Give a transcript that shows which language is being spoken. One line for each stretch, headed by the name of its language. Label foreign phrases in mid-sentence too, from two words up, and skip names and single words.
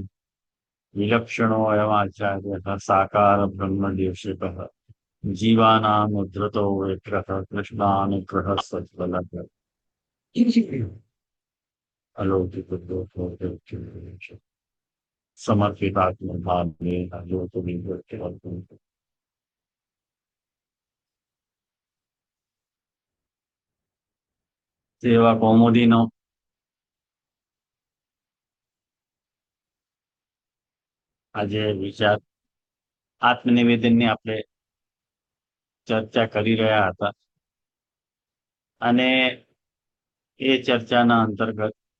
Sanskrit: विलक्षणोऽयमाचार्यः साकार ब्रह्मदेशिकः जीवानाम् उद्धृतो विग्रहः कृष्णानुग्रहः सत्फलः अलौकिक समर्पितात्मभावेन योतुमिन्द्रम्
Gujarati: સેવા કૌમુદીનો આજે વિચાર આત્મનિવેદનની આપણે ચર્ચા કરી રહ્યા હતા અને એ ચર્ચાના અંતર્ગત